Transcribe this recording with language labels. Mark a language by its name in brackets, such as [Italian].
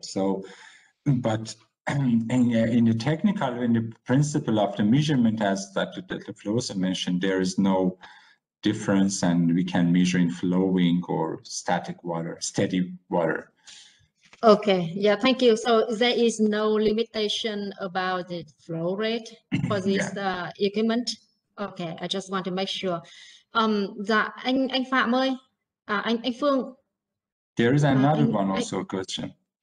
[English] So, but in the technical, in the principle of the measurement, as that the Flosa mentioned, there is no difference, and we can measure in flowing or static water, steady water. Okay, yeah, thank you. So there is no limitation about the flow rate for this equipment. Okay, I just want to make sure. [Vietnamese] Dạ anh Phạm ơi, anh Phương. [English] There is another one also question.